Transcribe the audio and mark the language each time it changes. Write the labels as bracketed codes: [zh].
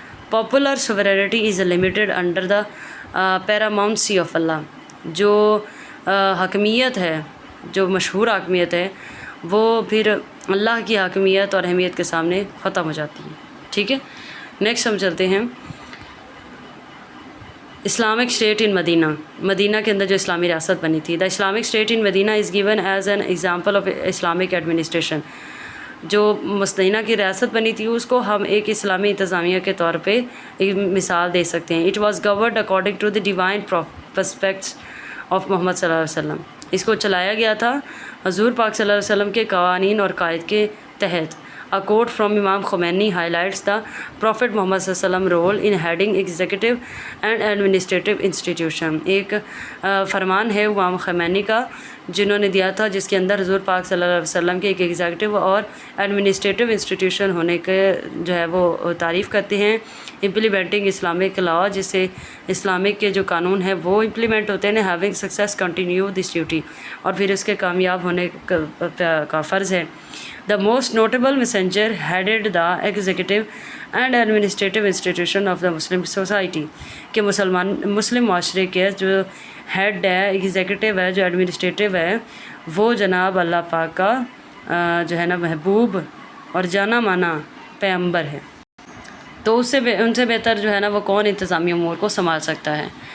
[en] Popular sovereignty is limited under the paramountcy of Allah. [ur] جو حاکمیت ہے, جو مشہور حاکمیت ہے, وہ پھر اللہ کی حاکمیت اور اہمیت کے سامنے ختم ہو جاتی ہے. ٹھیک ہے. نیکسٹ ہم چلتے ہیں [en] Islamic state in Medina. [ur] مدینہ کے اندر جو اسلامی ریاست بنی تھی. [en] The Islamic state in Medina is given as an example of Islamic administration. [ur] جو مدینہ کی ریاست بنی تھی اس کو ہم ایک اسلامی انتظامیہ کے طور پہ ایک مثال دے سکتے ہیں. [en] it was governed according to the divine precepts of Muhammad [ur] صلی اللہ علیہ وسلم. اس کو چلایا گیا تھا حضور پاک صلی اللہ علیہ وسلم کے قوانین اور قائد کے تحت. [en] A quote from Imam Khomeini highlights the Prophet Muhammad صلی اللہ علیہ وسلم role in heading executive and administrative institution. [ur] ایک فرمان ہے امام خمینی کا جنہوں نے دیا تھا, جس کے اندر حضور پاک صلی اللہ علیہ وسلم کے ایک ایگزیکٹو اور ایڈمنسٹریٹو انسٹیٹیوشن ہونے کے جو ہے وہ تعریف کرتے ہیں. [en] implementing Islamic law, [ur] جس سے اسلامک کے جو قانون ہیں وہ امپلیمنٹ ہوتے ہیں. [en] having success continue this duty, [ur] اور پھر اس کے کامیاب ہونے کا فرض ہے. [en] The most notable messenger headed the executive and administrative institution of the Muslim society. [ur] کہ مسلم معاشرے کے جو ہیڈ ہے, ایگزیکٹو ہے, جو ایڈمنسٹریٹو ہے, وہ جناب اللہ پاک کا جو ہے نا محبوب اور جانا مانا پیغمبر ہے. تو ان سے بہتر جو ہے نا وہ کون انتظامی امور کو سنبھال سکتا ہے.